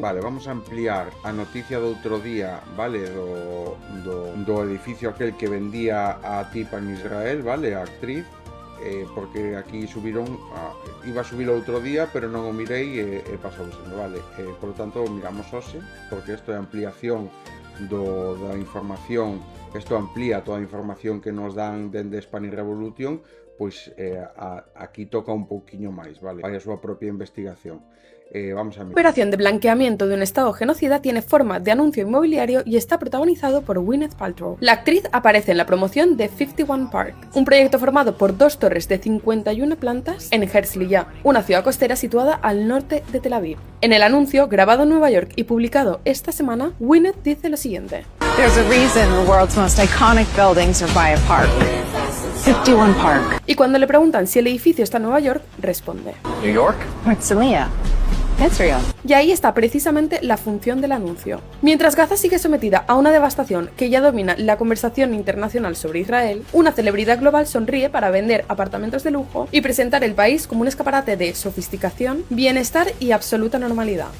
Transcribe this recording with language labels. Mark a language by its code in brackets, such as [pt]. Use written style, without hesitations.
[gl] Vale, vamos a ampliar a noticia do outro día, vale, do edificio aquel que vendía a tipa en Israel, vale, a actriz, porque aquí subiron, iba a subir outro día, pero non o mirei e pasou sendo, vale, [es] por lo tanto [gl] miramos hoxe, porque isto é ampliación da información Isto amplía toda a información que nos dan dende Spanish Revolution, pois aquí toca un pouquiño máis, vale? Vai a súa propia investigación. Vamos a mirar. [es] La operación de blanqueamiento de un estado genocida tiene forma de anuncio inmobiliario y está protagonizado por Gwyneth Paltrow. La actriz aparece en la promoción de 51 Park, un proyecto formado por 2 torres de 51 plantas en Herzliya, una ciudad costera situada al norte de Tel Aviv. En el anuncio, grabado en Nueva York y publicado esta semana, Gwyneth dice lo siguiente: [en] There's a reason the world's most iconic buildings are by a park. 51 Park. [es] Y cuando le preguntan si el edificio está en Nueva York, responde: [en] New York? Herzliya. Israel. [es] Y ahí está precisamente la función del anuncio. Mientras Gaza sigue sometida a una devastación que ya domina la conversación internacional sobre Israel, una celebridad global sonríe para vender apartamentos de lujo y presentar el país como un escaparate de sofisticación, bienestar y absoluta normalidad.